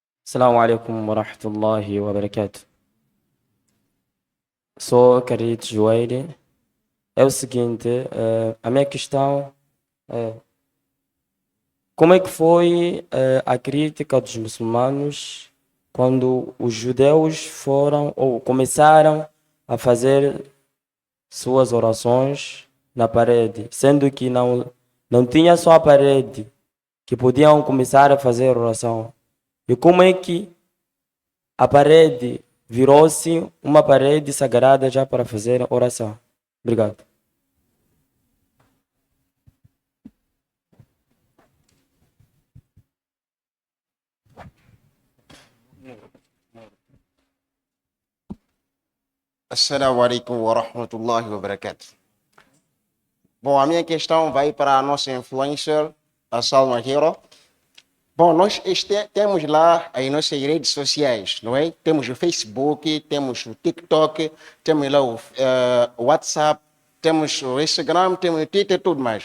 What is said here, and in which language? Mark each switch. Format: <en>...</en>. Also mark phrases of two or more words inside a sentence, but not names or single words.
<ar>السلام عليكم ورحمة الله وبركاته.</ar> <pt>Sou Carit Joelho. É o seguinte, a minha questão é como é que foi a crítica dos muçulmanos quando os judeus foram ou começaram a fazer suas orações na parede, sendo que não tinha só a parede que podiam começar a fazer oração. E como é que a parede virou-se uma parede sagrada já para fazer oração? Obrigado.</pt> <ar>السلام عليكم ورحمة الله وبركاته.</ar> <pt>Bom, a minha questão vai para a nossa influencer, a Salma Hero. Bom, nós temos lá as nossas redes sociais, não é? Temos o Facebook, temos o TikTok, temos lá o WhatsApp, temos o Instagram, temos o Twitter e tudo mais.</pt>